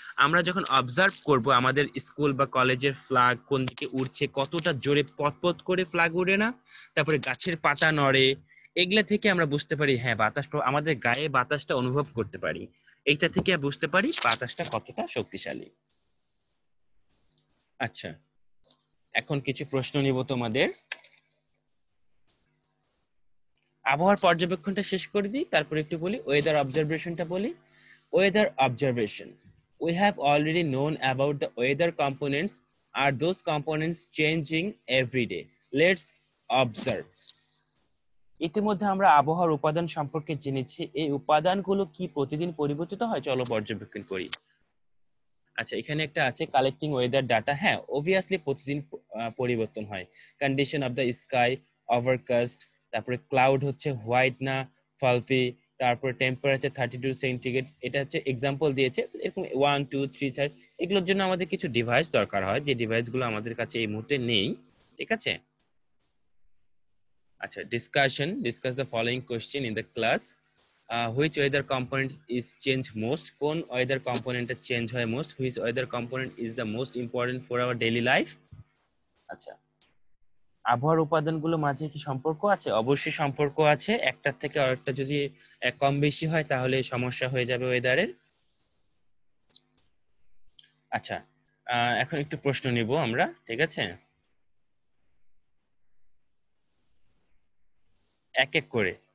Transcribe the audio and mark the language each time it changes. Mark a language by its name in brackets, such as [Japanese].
[Bangla] আমরা যখন অবজার্ভ করব আমাদের স্কুল বা কলেজের ফ্ল্যাগ কোন দিকে উড়ছে, কতটা জোরে পতপত করে ফ্ল্যাগ উড়ে না, তারপরে গাছের পাতা নড়ে, এগুলা থেকে আমরা বুঝতে পারি হ্যাঁ বাতাস আমাদের গায়ে বাতাসটা অনুভব করতে পারি। এইটা থেকে বুঝতে পারি বাতাসটা কতটা শক্তিশালী। আচ্ছা, এখন কিছু প্রশ্ন নিব তোমাদের। আবহাওয়ার পর্যবেক্ষণটা শেষ করে দিই, তারপর একটু বলি ওয়েদার অবজারভেশনটা বলি। [English] Weather observation, we have already known about the weather components. Are those components changing every day? Let's observe. [Bangla] ইতিমধ্যে আমরা আবহাওয়ার উপাদান সম্পর্কে জেনেছি, এই উপাদানগুলো কি প্রতিদিন পরিবর্তিত হয়? চলো পর্যবেক্ষণ করি। আচ্ছা, এখানে একটা আছে কালেক্টিং ওয়েদার ডাটা। হ্যাঁ, অবভিয়াসলি প্রতিদিন পরিবর্তন হয়। [English] condition of the sky, [Bangla] overcast, তারপরে ক্লাউড হচ্ছে হোয়াইট না ফালফি, তারপরে টেম্পারেচার 32 সেন্টিগ্রেড, এটা হচ্ছে এক্সাম্পল দিয়েছে। এরকম 1 2 3 4, এগুলোর জন্য আমাদের কিছু ডিভাইস দরকার হয়, যে ডিভাইসগুলো আমাদের কাছে এই মুহূর্তে নেই। ঠিক আছে। [English] আচ্ছা, discuss the following question in the class. which weather component is change most? [Bangla] কোন ওয়েদার কম্পোনেন্টটা চেঞ্জ হয় most? [English] which weather component is the most important for our daily life? [Bangla] আচ্ছা, আবহাওয়ার উপাদানগুলো মাঝে কি সম্পর্ক আছে? অবশ্যই সম্পর্ক আছে, একটার থেকে আরেকটা যদি কম বেশি হয় তাহলে সমস্যা হয়ে যাবে ওয়েদারের। আচ্ছা, এখন একটু প্রশ্ন নিব আমরা, ঠিক আছে, এক এক করে।